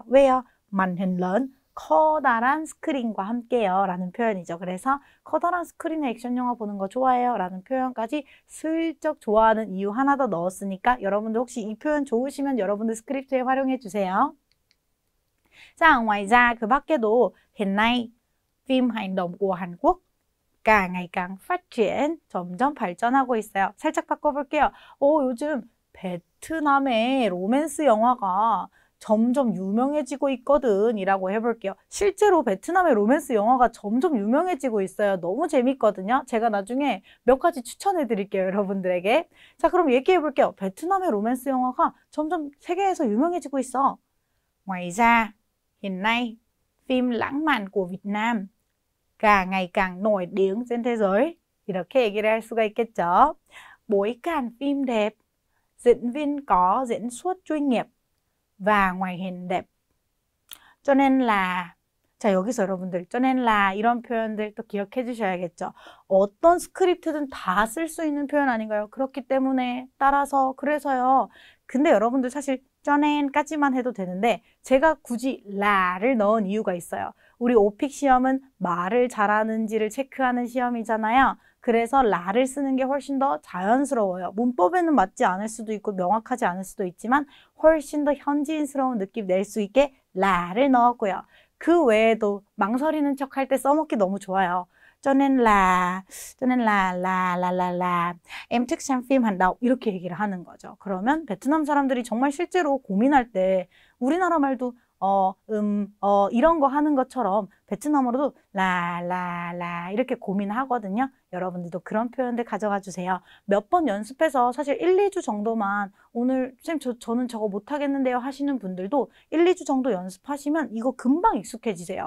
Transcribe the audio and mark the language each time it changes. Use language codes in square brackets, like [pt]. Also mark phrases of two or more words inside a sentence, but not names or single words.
[ko] 왜요? [vi] màn hình lớn [ko] 커다란 스크린과 함께요 라는 표현이죠. 그래서 커다란 스크린의 액션 영화 보는 거 좋아해요 라는 표현까지 슬쩍 좋아하는 이유 하나 더 넣었으니까 여러분들 혹시 이 표현 좋으시면 여러분들 스크립트에 활용해 주세요. 자, [vi] ngoài ra [ko] 그 밖에도 [vi] hiện nay phim hành động của Hàn Quốc càng ngày càng phát triển, [ko] 점점 발전하고 있어요. 살짝 바꿔볼게요. 요즘 베트남의 로맨스 영화가 점점 유명해지고 있거든 이라고 해볼게요. 실제로 베트남의 로맨스 영화가 점점 유명해지고 있어요. 너무 재밌거든요. 제가 나중에 몇 가지 추천해 드릴게요. 여러분들에게. 자, 그럼 얘기해 볼게요. 베트남의 로맨스 영화가 점점 세계에서 유명해지고 있어. [vi] Ngoài ra, hiện nay, phim lãng mạn của Việt Nam càng ngày càng nổi tiếng trên thế giới. [ko] 이렇게 얘기를 할 수가 있겠죠. [vi] Bối cảnh phim đẹp, diễn viên có diễn xuất chuyên nghiệp và ngoại hình đẹp. cho nên là [ko] 자, 여기서 여러분들 [vi] cho nên là [ko] 이런 표현들 또 기억해 주셔야겠죠. 어떤 스크립트든 다 쓸 수 있는 표현 아닌가요? 그렇기 때문에 따라서 그래서요. 근데 여러분들 사실 cho nen까지만 해도 되는데 제가 굳이 라를 넣은 이유가 있어요. 우리 오픽 시험은 말을 잘하는지를 체크하는 시험이잖아요. 그래서 라를 쓰는 게 훨씬 더 자연스러워요. 문법에는 맞지 않을 수도 있고 명확하지 않을 수도 있지만 훨씬 더 현지인스러운 느낌 낼 수 있게 라를 넣었고요. 그 외에도 망설이는 척 할 때 써먹기 너무 좋아요. [vi] cho nên là em thích xem phim hành động [ko] 이렇게 얘기를 하는 거죠. 그러면 베트남 사람들이 정말 실제로 고민할 때 우리나라 말도 이런 거 하는 것처럼 베트남어로도 라 이렇게 고민하거든요. 여러분들도 그런 표현들 가져가 주세요. 몇 번 연습해서 사실 1, 2주 정도만 오늘 쌤 저는 저거 못하겠는데요 하시는 분들도 1, 2주 정도 연습하시면 이거 금방 익숙해지세요.